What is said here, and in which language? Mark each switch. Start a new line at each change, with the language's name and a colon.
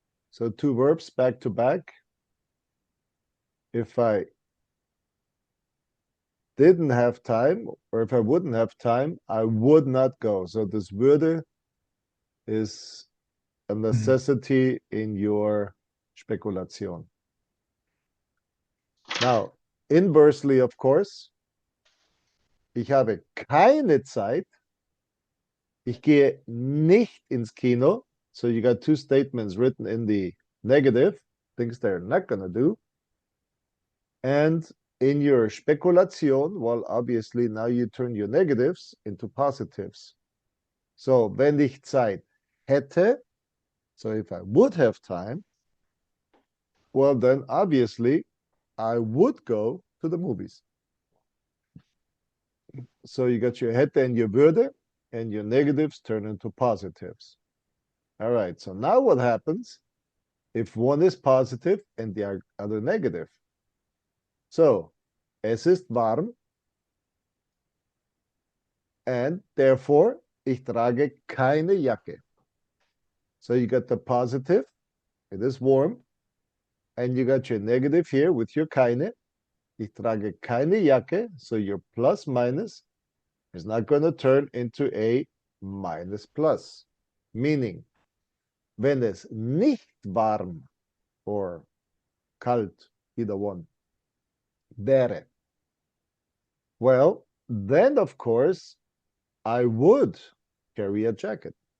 English: So two verbs back to back. If I didn't have time, or if I wouldn't have time, I would not go. So this würde is a Mm. necessity in your Spekulation.
German: Now, inversely, of course, ich habe keine Zeit. Ich gehe nicht ins Kino.
English: So you got two statements written in the negative, things they're not going to do. And in your Spekulation, well, obviously now you turn your negatives into positives. So,
German: wenn ich Zeit hätte,
English: so if I would have time, well, then obviously I would go to the movies. So you got your hätte and your würde, and your negatives turn into positives. All right, so now what happens if one is positive and the other negative?
German: So, es ist warm
English: and therefore
German: ich trage keine Jacke.
English: So you got the positive, it is warm, and you got your negative here with your keine.
German: Ich trage keine Jacke,
English: so your plus minus is not going to turn into a minus plus. Meaning,
German: wenn es nicht warm
English: or kalt, either one, wäre, well, then of course, I would carry a jacket.